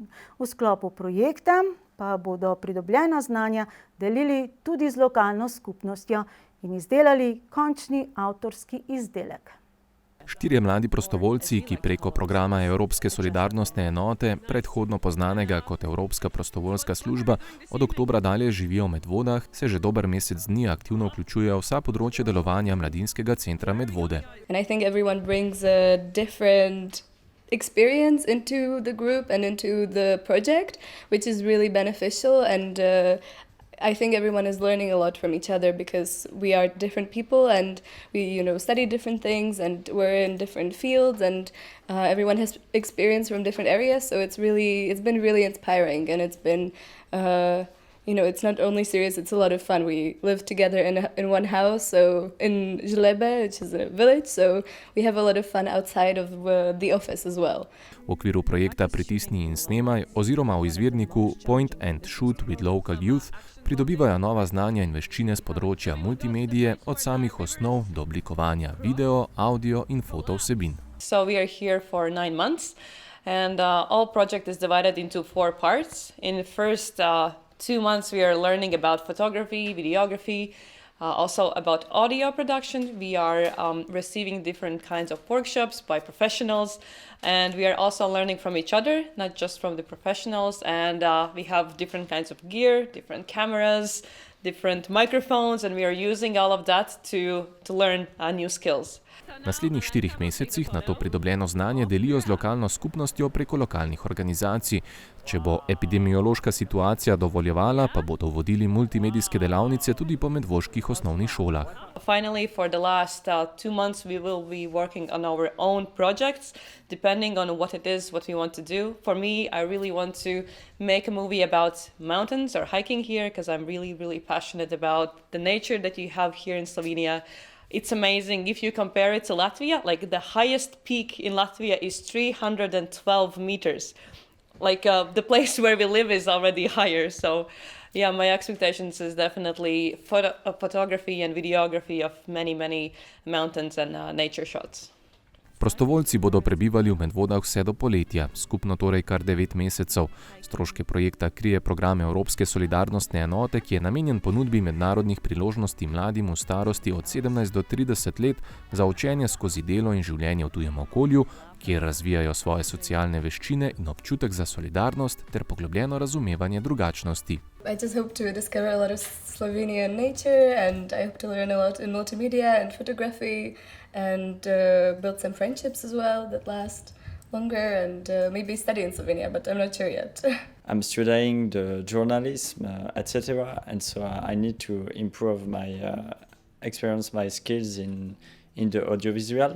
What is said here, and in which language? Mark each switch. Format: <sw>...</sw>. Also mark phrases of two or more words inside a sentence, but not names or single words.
<sl>V sklopu projekta pa bodo pridobljena znanja delili tudi z lokalno skupnostjo in izdelali končni avtorski izdelek. 4 mladi prostovoljci, ki preko programa Evropske solidarnostne enote, predhodno poznanega kot Evropska prostovoljska služba, od oktobra dalje živijo v Medvodah, se že dober mesec dni aktivno vključujejo v vsa področja delovanja mladinskega centra Medvode.</sl> <en>Experience into the group and into the project, which is really beneficial, and I think everyone is learning a lot from each other because we are different people and we study different things and we're in different fields and everyone has experience from different areas, so it's been really inspiring, and it's been it's not only serious, it's a lot of fun. We live together in one house, so in Žlebe, which is a village, so we have a lot of fun outside of the office as well.</en> <sl>V okviru projekta Pritisni in snemaj oziroma v izvirniku Point and Shoot with Local Youth pridobivajo nova znanja in veščine z področja multimedije, od samih osnov do oblikovanja video, audio in foto vsebin.</sl> <en>So we are here for 9 months and all project is divided into 4 parts. In the first 2 months we are learning about photography, videography, also about audio production. We are receiving different kinds of workshops by professionals, and we are also learning from each other, not just from the professionals, and we have different kinds of gear, different cameras, different microphones, and we are using all of that to learn new skills.</en> <sl>V naslednjih 4 mesecih na to pridobljeno znanje delijo z lokalno skupnostjo preko lokalnih organizacij. Če bo epidemiološka situacija dovoljevala, pa bodo vodili multimedijske delavnice tudi po medvoških osnovnih šolah.</sl> <en>Finally, for the last 2 months we will be working on our own projects, depending on what it is, what we want to do. For me, I really want to make a movie about mountains or hiking here, because I'm really, really passionate about the nature that you have here in Slovenia. It's amazing. If you compare it to Latvia, like the highest peak in Latvia is 312 meters. Like the place where we live is already higher. So yeah, my expectations is definitely photography and videography of many, many mountains and nature shots.</en> <sl>Prostovoljci bodo prebivali v Medvodah vse do poletja, skupno torej kar 9 mesecev. Stroške projekta krije program Evropske solidarnostne enote, ki je namenjen ponudbi mednarodnih priložnosti mladim v starosti od 17 do 30 let za učenje skozi delo in življenje v tujem okolju, kjer razvijajo svoje socialne veščine in občutek za solidarnost ter poglobljeno razumevanje drugačnosti.</sl> <en>I just hope to discover a lot of Slovenian nature, and I hope to learn a lot in multimedia and photography, and build some friendships as well that last longer, and maybe study in Slovenia, but I'm not sure yet. I'm studying the journalism, etc., and so I need to improve my experience, my skills in the audiovisual.</en>